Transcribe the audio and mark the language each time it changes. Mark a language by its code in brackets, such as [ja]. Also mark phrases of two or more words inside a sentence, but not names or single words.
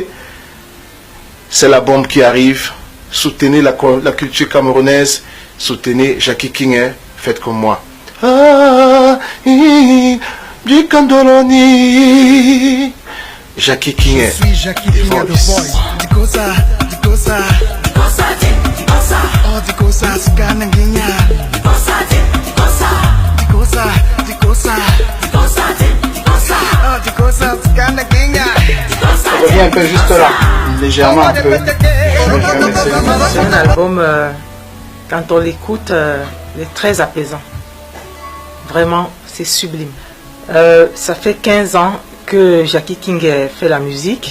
[fr] C'est la bombe qui arrive. Soutenez la culture camerounaise. Soutenez Jackie Kingé. faites comme moi. Ah, du Candoloni. Jackie King. Je suis Jackie King The Voice. Dikosa, Dikosa, Dikosa, Dikosa. Oh, Dikosa, Sikananginya. Dikosa, Dikosa, Dikosa, Dikosa, Dikosa, Dikosa. Oh, Dikosa, Sikananginya. Ça revient un peu juste là, légèrement un peu. C'est un album, quand on l'écoute, il est très apaisant. Vraiment, c'est sublime. Ça fait 15 ans que Jackie King fait la musique.